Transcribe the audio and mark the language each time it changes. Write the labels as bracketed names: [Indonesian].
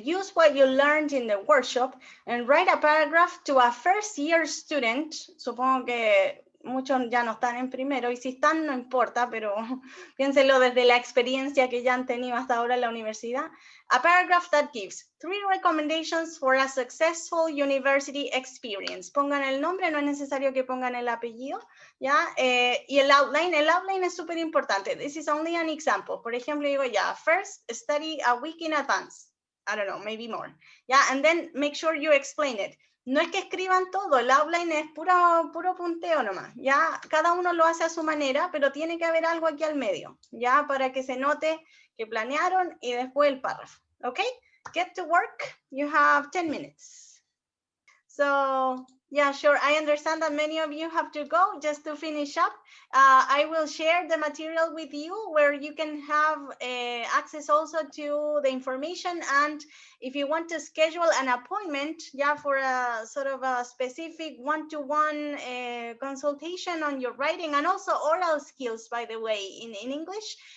[English] Use what you learned in the workshop and write a paragraph to a first year student. [Spanish] Supongo que muchos ya no están en primero y si están no importa, pero piénsenlo desde la experiencia que ya han tenido hasta ahora en la universidad. [English] A paragraph that gives 3 recommendations for a successful university experience. [Spanish] Pongan el nombre, no es necesario que pongan el apellido, ¿ya? Y el outline es súper importante. [English] This is only an example. [Spanish] Por ejemplo, digo ya, [English] first study a week in advance. I don't know, maybe more. Yeah, and then make sure you explain it. [Spanish] No es que escriban todo, el outline es puro punteo nomás, ¿ya? Cada uno lo hace a su manera, pero tiene que haber algo aquí al medio, ¿ya? Para que se note que planearon y después el párrafo, ¿ok? [English] Get to work, you have 10 minutes. So, yeah, sure, I understand that many of you have to go. Just to finish up, I will share the material with you where you can have access also to the information, and if you want to schedule an appointment, yeah, for a sort of a specific one-to-one consultation on your writing and also oral skills, by the way, in English.